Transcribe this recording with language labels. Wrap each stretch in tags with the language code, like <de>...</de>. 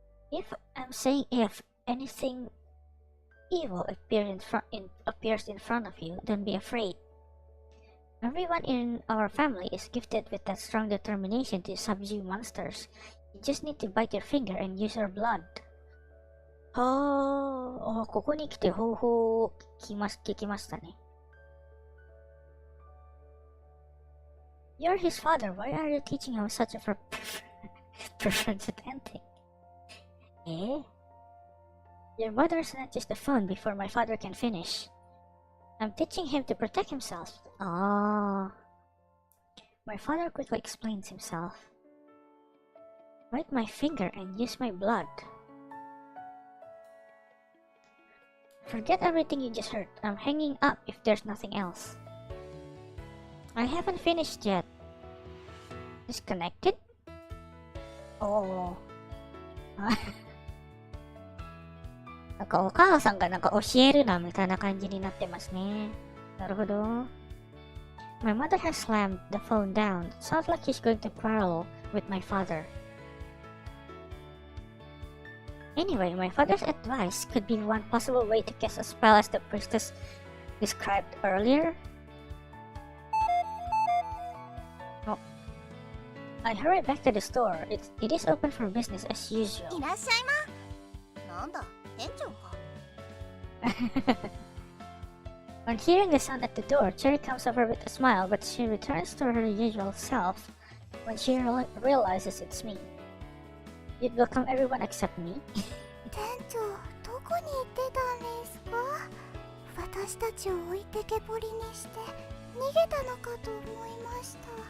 <en>If anything evil appears in front of you, don't be afraid. Everyone in our family is gifted with that strong determination to subdue monsters. You just need to bite your finger and use your blood.</en> <ja>ここに来て方法を聞きましたね。</ja> <en>You're his father. Why are you teaching him such a preference at hunting? Your mother snatches the phone before my father can finish. I'm teaching him to protect himself. My father quickly explains himself. Bite my finger and use my blood. Forget everything you just heard. I'm hanging up if there's nothing else. I haven't finished yet. Disconnected? Oh.</en> <ja>なんかお母さんがなんか教えるなみたいな感じになってますね。なるほど。</ja> <en>My mother has slammed the phone down. Sounds like she's going to quarrel with my father. Anyway, my father's advice could be one possible way to cast a spell as the priestess described earlier. Oh. I hurried back to the store. It is open for business as usual.</en> <ja>いらっしゃいま。なんだ、店長か。</ja> <en>On hearing the sound at the door, Cherry comes over with a smile, but she returns to her usual self when she realizes it's me. You'd welcome everyone except me.</en> <ja>店長、どこに行ってたんですか？私たちを置いてけぼりにして逃げたのかと思いました。</ja>